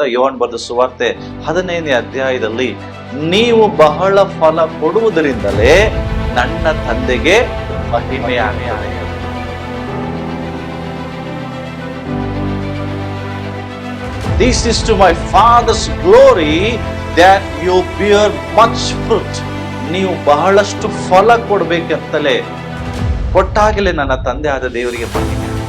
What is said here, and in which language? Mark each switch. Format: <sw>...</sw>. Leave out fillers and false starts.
<kn>ಯೋಹಾನ ಬರೆದ ಸುವಾರ್ತೆ 15ನೇ ಅಧ್ಯಾಯದಲ್ಲಿ, ನೀವು ಬಹಳ ಫಲ ಕೊಡುವುದರಿಂದಲೇ ನನ್ನ ತಂದೆಗೆ ಮಹಿಮೆಯಾಗುತ್ತದೆ.</kn> <en>This is to my Father's glory that you bear much fruit.</en> <kn>ನೀವು ಬಹಳಷ್ಟು ಫಲ ಕೊಡ್ಬೇಕಂತಲೇ, ಕೊಟ್ಟಾಗಲೇ ನನ್ನ ತಂದೆ ಆದ ದೇವರಿಗೆ ಮಹಿಮೆ.</kn>